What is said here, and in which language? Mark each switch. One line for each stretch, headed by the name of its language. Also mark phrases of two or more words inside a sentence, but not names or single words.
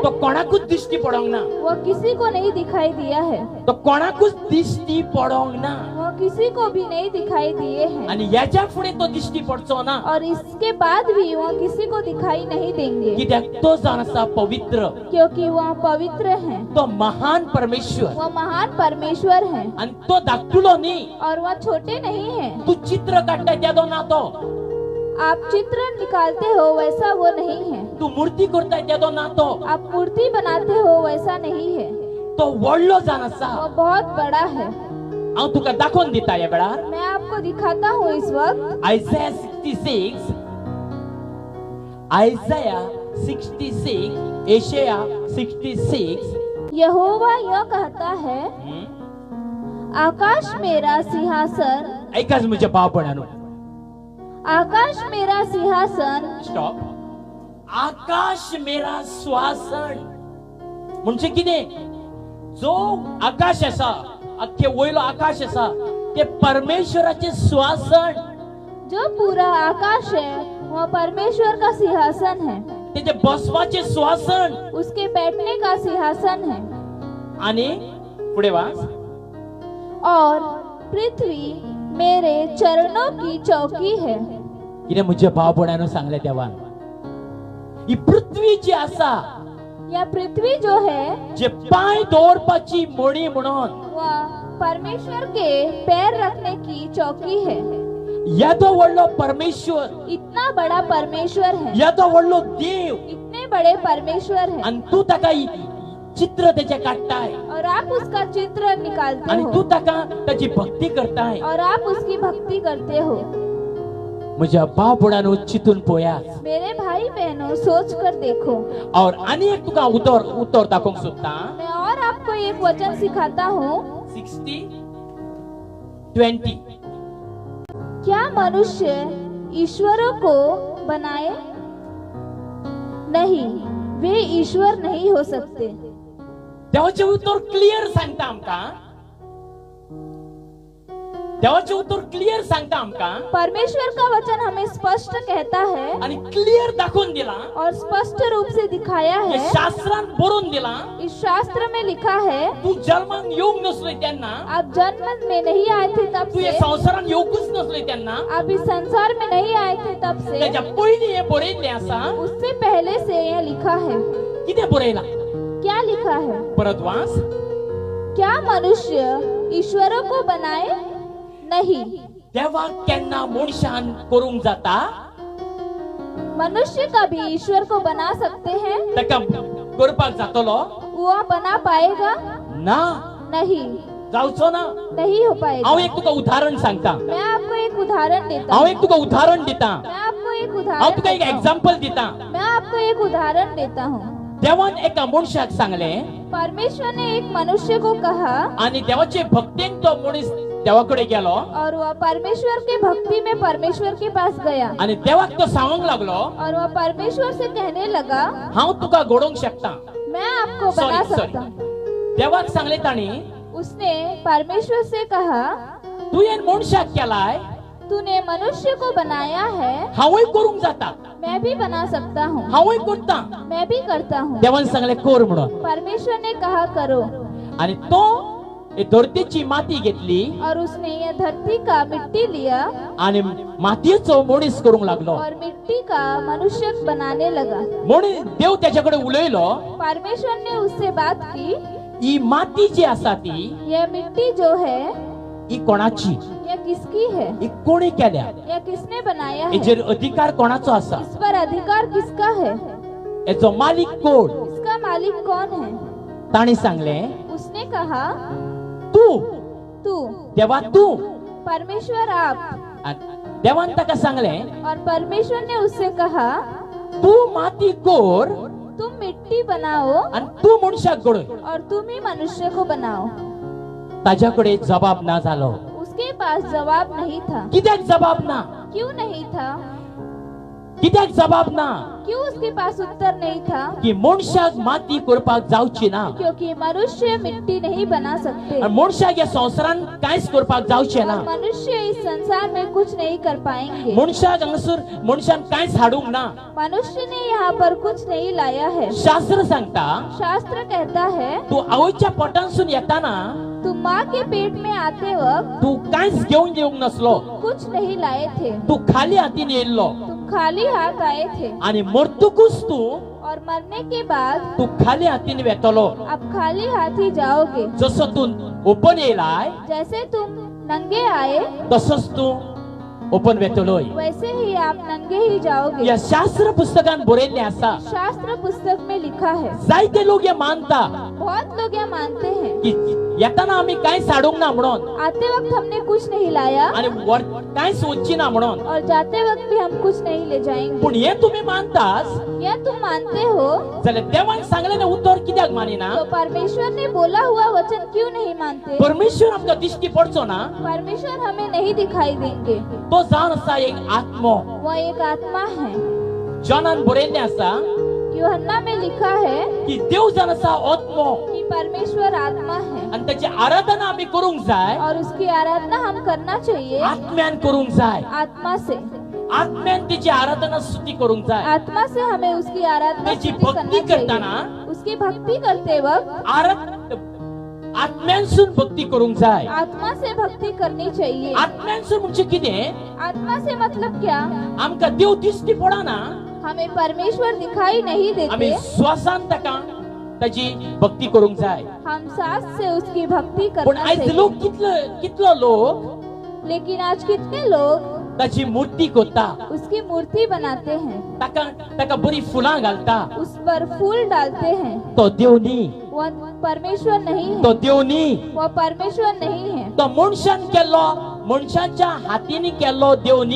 Konkani: तो कोणाकूच दिश्टी पडोंक ना.
Hindi: वह किसी को नहीं दिखाई दिया है,
Konkani: तो कोणाकूच दिश्टी पडोंक ना.
Hindi: वह किसी को भी नहीं दिखाई दिए हैं,
Konkani: आणि याच्या पुढे तो दिश्टी पडचो ना.
Hindi: और इसके बाद भी वह किसी को दिखाई नहीं देंगे.
Konkani: कित्याक तो जाण आसा पवित्र,
Hindi: क्योंकि वह पवित्र है,
Konkani: तो महान परमेश्वर,
Hindi: वह महान परमेश्वर है,
Konkani: आणि तो धाकटुलो न्ही.
Hindi: और वह छोटे नहीं है.
Konkani: तू चित्र काढता त्यादो ना तो.
Hindi: आप चित्र निकालते हो वैसा वो नहीं है.
Konkani: तू मूर्ती करता त्यादो ना तो.
Hindi: आप मूर्ति बनाते हो वैसा नहीं है.
Konkani: तो व्हडलो जाण आसा.
Hindi: वो बहुत बड़ा है.
Konkani: हांव तुका दाखोवन दिता ह्या वेळार.
Hindi: मैं आपको दिखाता हूँ इस वक्त. आयसाया 66, आयसाया 66, एशाया 66. यहोवा यह कहता है, आकाश मेरा सिंहासन,
Konkani: ऐकाच म्हज्या भावपणानो.
Hindi: आकाश मेरा सिंहासन,
Konkani: स्टॉप.
Hindi: आकाश मेरा स्वासन
Konkani: म्हणजे कितें? जो आकाश आसा, अख्खे वयलो आकाश आसा, ते परमेश्वराचे स्वासन.
Hindi: जो पूरा आकाश है वह परमेश्वर का सिंहासन है,
Konkani: तेजे बसवाचे स्वासन.
Hindi: उसके बैठने का सिंहासन है.
Konkani: आणि पुढे वाच.
Hindi: और पृथ्वी मेरे चरणों की चौकी है.
Konkani: कितें म्हज्या भावपणानो सांगले देवान? ही पृथ्वी जी आसा,
Hindi: यह पृथ्वी जो है,
Konkani: जे पाय दवरपाची मणी म्हणून,
Hindi: वह परमेश्वर के पैर रखने की चौकी है।
Konkani: येदो व्हडलो परमेश्वर,
Hindi: इतना बड़ा परमेश्वर है,
Konkani: येदो व्हडलो देव,
Hindi: इतने बड़े परमेश्वर है,
Konkani: आणि तू ताका चित्र त्याचे काढताय,
Hindi: और आप उसका चित्र निकालते
Konkani: आणि तू
Hindi: हो
Konkani: ताका त्याची भक्ती करताय.
Hindi: और आप उसकी भक्ति करते हो।
Konkani: म्हज्या भाव बुडानो चितून पळयात.
Hindi: मेरे भाई बहनों, सोच कर देखो।
Konkani: और आणि एक तुका उत्तर दाखोवंक सोदता.
Hindi: मैं और आपको एक वचन सिखाता हूँ। 60:20 क्या मनुष्य ईश्वरों को बनाए? नहीं, वे ईश्वर नहीं हो सकते।
Konkani: देवाचे उत्तर क्लियर सांगता आमका. देवाचे उत्तर क्लियर सांगता आमका
Hindi: परमेश्वर का वचन हमें स्पष्ट कहता है
Konkani: आणि क्लियर दाखवून दिला.
Hindi: और स्पष्ट रूप से दिखाया
Konkani: हे
Hindi: है।
Konkani: शास्त्रात बरोवन दिला.
Hindi: इस शास्त्र में लिखा है,
Konkani: तू जन्माक येऊंक नसलोय त्यांना,
Hindi: आप जन्म में नहीं आए थे तब
Konkani: तू या
Hindi: से,
Konkani: संसारात येऊकच नसलोय त्यांना.
Hindi: आप इस संसार में नहीं आए थे तब से,
Konkani: त्याच्या पयलीं हे बरयल्लें आसा.
Hindi: उससे पहले से यह लिखा है।
Konkani: कितें बरयला?
Hindi: क्या लिखा है?
Konkani: परत वाच.
Hindi: क्या मनुष्य ईश्वरों को बनाए? नहीं,
Konkani: देवाक केन्ना मनशान करूंक जाता?
Hindi: मनुष्य कभी ईश्वर को बना सकते हैं?
Konkani: ताका करपाक जातलो
Hindi: वो बना पाएगा?
Konkani: ना,
Hindi: नहीं,
Konkani: जावचो ना.
Hindi: नहीं हो पाएगा।
Konkani: हांव एक तुका उदाहरण सांगता.
Hindi: मैं आपको एक उदाहरण देता
Konkani: हांव
Hindi: हूँ।
Konkani: एक तुका उदाहरण दिता.
Hindi: मैं आपको एक
Konkani: हांव उदाहरण तुका एक
Hindi: देता हूँ।
Konkani: एक्झाम्पल दिता.
Hindi: मैं आपको एक उदाहरण देता हूँ।
Konkani: देवान एका मनशाक सांगले
Hindi: परमेश्वर ने एक मनुष्य को कहा
Konkani: आणि देवाचे भक्तेन तो मनीस देवाकडे गेलो
Hindi: और वह परमेश्वर के भक्ति में परमेश्वर के पास गया
Konkani: आणि देवाक तो सांगूंक लागलो,
Hindi: और वह परमेश्वर से कहने लगा,
Konkani: हांव तुका घडोवंक शकता.
Hindi: मैं आपको बना सॉरी. सकता हूँ।
Konkani: देवाक सांगले ताणी,
Hindi: उसने परमेश्वर से कहा,
Konkani: तू हे मनशाक केलाय,
Hindi: तूने मनुष्य को बनाया है,
Konkani: हांवूय करूंक जाता,
Hindi: मैं भी बना सकता हूँ,
Konkani: हांवूय करता.
Hindi: मैं भी करता हूँ।
Konkani: देवान सांगले कर म्हणून.
Hindi: परमेश्वर ने कहा करो,
Konkani: आणि तो हे धरतीची माती घेतली
Hindi: और उसने यह धरती का मिट्टी लिया
Konkani: आणि मातयेचो मनीस करूंक लागलो.
Hindi: और मिट्टी का मनुष्य बनाने लगा।
Konkani: म्हणून देव त्याच्याकडे उलयलो,
Hindi: परमेश्वर ने उससे बात की,
Konkani: ही माती जी आसा ती
Hindi: यह मिट्टी जो है
Konkani: ही कोणाची?
Hindi: यह किसकी है?
Konkani: ही कोणी केल्या?
Hindi: यह किसने बनाया है?
Konkani: हेजेर अधिकार कोणाचो आसा?
Hindi: इस पर अधिकार किसका है?
Konkani: हेचो मालिक कोण?
Hindi: इसका मालिक कौन है?
Konkani: ताणी सांगले,
Hindi: उसने कहा,
Konkani: तू. देवा तू.
Hindi: परमेश्वर आप.
Konkani: आणि देवान ताका सांगले,
Hindi: और परमेश्वर ने उससे कहा,
Konkani: तू माती कोर
Hindi: तुम मिट्टी बनाओ
Konkani: आणि तू मनशाक घडय.
Hindi: और तुम ही मनुष्य को बनाओ।
Konkani: ताज्याकडे जबाब ना झालो.
Hindi: उसके पास जवाब नहीं था।
Konkani: कित्याक जबाब ना?
Hindi: क्यों नहीं था?
Konkani: कित्याक जबाब ना?
Hindi: क्यों उसके पास उत्तर नहीं था?
Konkani: की मनशाक माती करपाक जावची ना.
Hindi: क्योंकि मनुष्य मिट्टी नहीं बना सकते
Konkani: आणि मनशाक या संसारान कांयच करपाक जावचे ना.
Hindi: और मनुष्य इस संसार में कुछ नहीं कर पाएंगे।
Konkani: मनशाक हांगासर मनशान कांयच हाडूंक ना.
Hindi: मनुष्य ने यहाँ पर कुछ नहीं लाया है।
Konkani: शास्त्र सांगता,
Hindi: शास्त्र कहता है,
Konkani: तू आवयच्या पोटांसून येताना
Hindi: तुम माँ के पेट में आते वक्त
Konkani: तू कांयच घेऊन येवंक नसलो.
Hindi: कुछ नहीं लाए थे।
Konkani: तू खाली हातीन येयल्लो
Hindi: तुम खाली हाथ आए थे
Konkani: आणि मरतकूच तू
Hindi: और मरने के बाद
Konkani: तू खाली हातीन वेतलो.
Hindi: अब खाली हाथ ही जाओगे।
Konkani: जसं तू ओपन येयलाय
Hindi: जैसे तुम नंगे आए
Konkani: तसंच तू ओपन वेतलोय.
Hindi: वैसे ही आप नंगे ही जाओगे।
Konkani: या शास्त्र पुस्तकान बरयल्लें आसा.
Hindi: शास्त्र पुस्तक में लिखा है।
Konkani: जायते लोक हे मानता
Hindi: बहुत लोग यह मानते हैं
Konkani: की येताना आम्ही कांयच हाडूंक ना म्हणून
Hindi: आते वक्त हमने कुछ नहीं लाया
Konkani: आणि कांयच वच्ची ना म्हणून.
Hindi: और जाते वक्त भी हम कुछ नहीं ले जाएंगे।
Konkani: पण हे तुम्ही मानतास
Hindi: यह तुम मानते हो
Konkani: जाल्यार देवान सांगलेलें उत्तर कित्याक मानिना?
Hindi: तो परमेश्वर ने बोला हुआ वचन क्यों नहीं मानते?
Konkani: परमेश्वर आमकां दिश्टी पडचो ना.
Hindi: परमेश्वर हमें नहीं दिखाई देंगे।
Konkani: तो जावन आसा एक आत्मो.
Hindi: वह एक आत्मा है।
Konkani: जॉनान बरयल्लें आसा
Hindi: यूहन्ना में लिखा है
Konkani: की देव जावन आसा आत्मो
Hindi: कि परमेश्वर आत्मा है
Konkani: आणि त्याची आराधना आम्ही करूंक जाय.
Hindi: और उसकी आराधना हम करना चाहिए
Konkani: आत्म्यान करूंक जाय.
Hindi: आत्मा से।
Konkani: आत्म्यान त्याची आराधना स्तुती करूंक जाय.
Hindi: आत्मा से हमें उसकी आराधना
Konkani: त्याची
Hindi: स्तुति
Konkani: भक्ती
Hindi: करना
Konkani: करताना
Hindi: चाहिए। उसकी भक्ति करते वक्त
Konkani: आत्म्यानसून भक्ती करूंक जाय.
Hindi: आत्मा से भक्ति करनी चाहिए।
Konkani: आत्म्यानसून म्हणजे कितें?
Hindi: आत्मा से मतलब क्या?
Konkani: आमकां देव दिश्टी पडना.
Hindi: हमें परमेश्वर दिखाई नहीं
Konkani: आम्ही
Hindi: देते।
Konkani: श्वासान ताका ताची भक्ती करूंक जाय.
Hindi: हम सास से उसकी भक्ति
Konkani: पण
Hindi: करना
Konkani: आयज
Hindi: चाहिए।
Konkani: लोक कितलो लोक
Hindi: लेकिन आज कितने लोग
Konkani: ताची मूर्ती करता,
Hindi: उसकी मूर्ति बनाते हैं,
Konkani: ताका बरी फुलां घालता.
Hindi: उस पर फूल डालते हैं।
Konkani: तो देव न्ही,
Hindi: वह परमेश्वर नहीं
Konkani: तो
Hindi: है,
Konkani: देव न्ही.
Hindi: वह परमेश्वर नहीं है।
Konkani: तो मनशान केल्लो, मनशाच्या हातीने केल्लो देव न्ही.